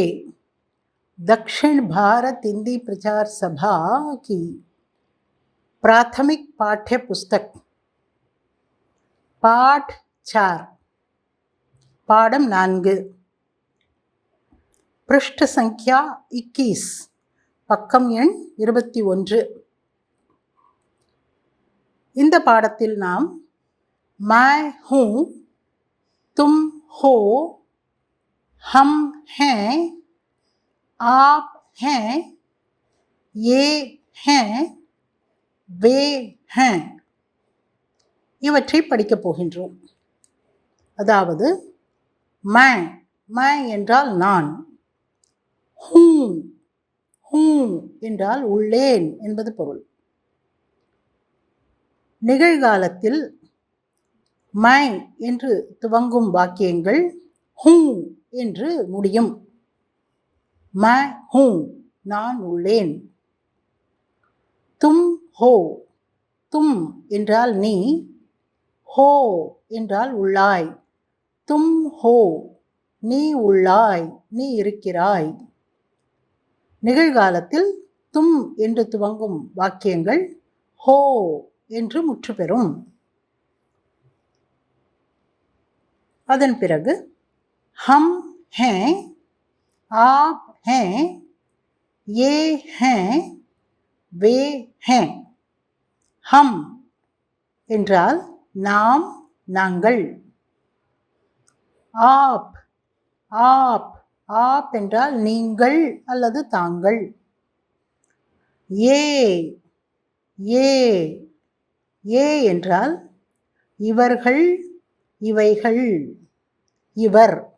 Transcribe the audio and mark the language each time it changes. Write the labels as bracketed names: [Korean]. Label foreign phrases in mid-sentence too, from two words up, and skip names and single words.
[Hindi] दक्षिण भारत हिंदी प्रचार सभा की प्राथमिक पाठ्य पुस्तक पाठ 4 पाठम 4 पृष्ठ संख्या 21 [Tamil] பக்கம் எண் 21. இந்த பாடத்தில் நாம் [Hindi] मैं हूँ, तुम हो, हम हैं, आप हैं, ये हैं, वे हैं [Tamil] இவற்றை படிக்கப் போகின்றோம். அதாவது मैं என்றால் நான், ஹூ என்றால் உள்ளேன் என்பது பொருள். நிகழ்காலத்தில் மை என்று துவங்கும் வாக்கியங்கள் ஹூ என்று முடியும். [Hindi] मैं हूँ [Tamil] நான் உள்ளேன். [Hindi] तुम हो [Tamil] तुम என்றால் நீ, हो என்றால் உள்ளாய். [Hindi] तुम हो [Tamil] நீ உள்ளாய், நீ இருக்கிறாய். நிகழ்காலத்தில் தும் என்று துவங்கும் வாக்கியங்கள் ஹோ என்று முற்று பெறும். அதன் பிறகு [Hindi] ஹம் हैं, आप हैं, ये हैं, वे हैं. [Tamil] ஹம் என்றால் நாம், நாங்கள். ஆப் ஆப் ஆப் என்றால் நீங்கள் அல்லது தாங்கள். ஏ ஏ ஏ என்றால் இவர்கள், இவைகள், இவர்.